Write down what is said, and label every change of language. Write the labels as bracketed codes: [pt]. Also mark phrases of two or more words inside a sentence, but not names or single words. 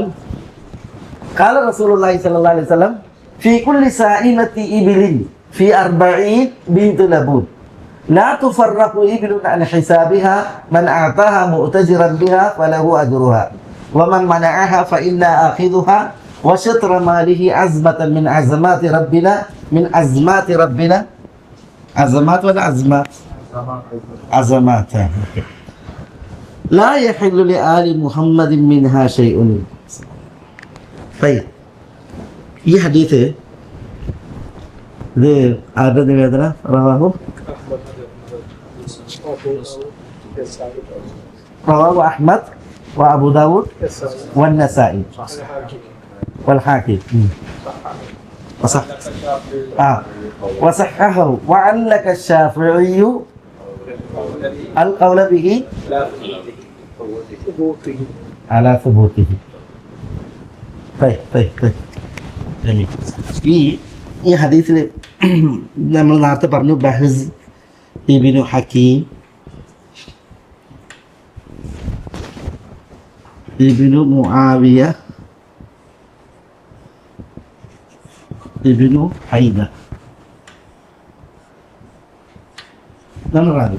[ar] قال رسول الله صلى الله عليه وسلم في كل سائمة إبل في 40 بنت لبون لا تفرق إبل عن حسابها من أعطاها مؤتجرا بها فله أجرها ومن منعها فإنا آخذها وشطر ماله عزمة من عزمات ربنا من عزمات ربنا. عزمات ولا عزمات؟ عزمات. لا يحل لآل محمد منها شيء. [ml] طيب ഈ ഹദീസ് ഇത് ആരുടെ നിവേദന? [ar] رواه أحمد وأبو داود والنسائي والحاكم وصححه وعلق الشافعي القول به على ثبوته. [ml] ഈ ഹദീസിൽ നമ്മൾ നേരത്തെ പറഞ്ഞു ബഹ്സ് ഇബ്നു ഹക്കീം ഇബ്നു മുആവിയ ഇബ്നു ഹൈദ എന്നാണ് റാവി.